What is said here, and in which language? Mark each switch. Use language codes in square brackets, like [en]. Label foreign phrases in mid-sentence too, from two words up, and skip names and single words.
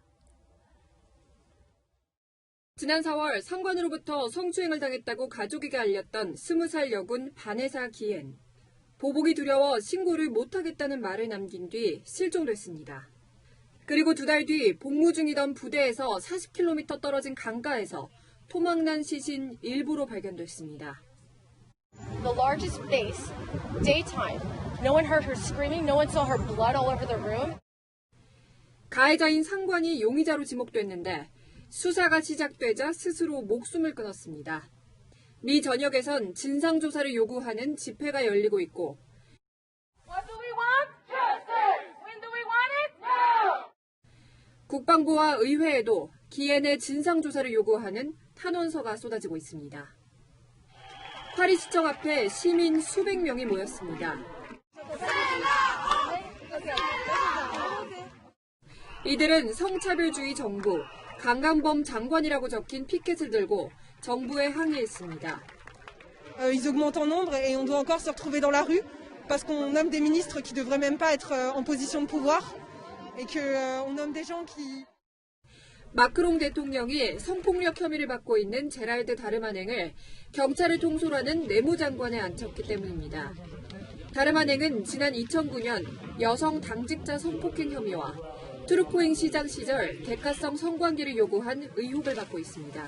[ko] 지난 4월 상관으로부터 성추행을 당했다고 가족에게 알렸던 20살 여군 바네사 기엔. 보복이 두려워 신고를 못하겠다는 말을 남긴 뒤 실종됐습니다. 그리고 2달 뒤 복무 중이던 부대에서 40km 떨어진 강가에서 토막난 시신 일부로 발견됐습니다. [en] The largest base, daytime. No one heard her screaming. No one saw her blood all over the room. [ko] 가해자인 상관이 용의자로 지목됐는데 수사가 시작되자 스스로 목숨을 끊었습니다. 미 전역에선 진상조사를 요구하는 집회가 열리고 있고 [en] What do we want? Justice. When do we want it? Now. [ko] 국방부와 의회에도 기엔의 진상조사를 요구하는 탄원서가 쏟아지고 있습니다. 파리시청 앞에 시민 수백 명이 모였습니다. 이들은 성차별주의 정부, 강간범 장관이라고 적힌 피켓을 들고 정부에 항의했습니다. [fr] Ils augmentent en nombre et on doit encore se retrouver dans la rue parce qu'on nomme des ministres qui devraient même pas être en position de pouvoir et que on nomme des gens qui [ko] 마크롱 대통령이 성폭력 혐의를 받고 있는 제랄드 다르마냉을 경찰을 통솔하는 내무장관에 앉혔기 때문입니다. 다르마냉은 지난 2009년 여성 당직자 성폭행 혐의와 트루코잉 시장 시절 대가성 성관계를 요구한 의혹을 받고 있습니다.